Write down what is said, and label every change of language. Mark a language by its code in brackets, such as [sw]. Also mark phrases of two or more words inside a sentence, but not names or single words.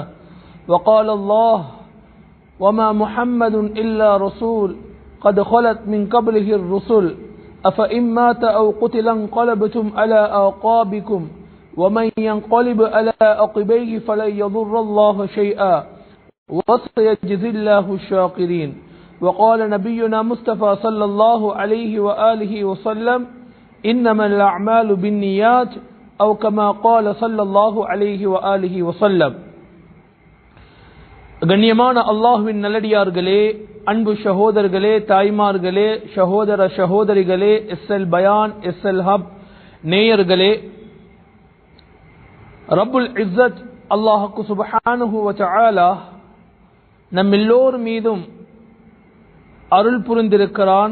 [ar] وقال الله وما محمد إلا رسول قد خلت من قبله الرسل أفإن مات أو قتل انقلبتم على أعقابكم ومن ينقلب على عقبيه فلن يضر الله شيئا وسيجزي الله الشاكرين وقال نبينا مصطفى صلى الله عليه وآله وسلم إنما الأعمال بالنيات أو كما قال صلى الله عليه وآله وسلم. [ta] கண்ணியமான அல்லாஹ்வின் நல்லடியார்களே, அன்பு சகோதரர்களே, தாய்மார்களே, சகோதர சகோதரிகளே, எஸ்எல் பயான், எஸ்எல் ஹப் நேயர்களே, [ar] رب العزة الله سبحانه و تعالى [ta] நம் எல்லோர் மீதும் அருள் புரிந்திருக்கிறான்.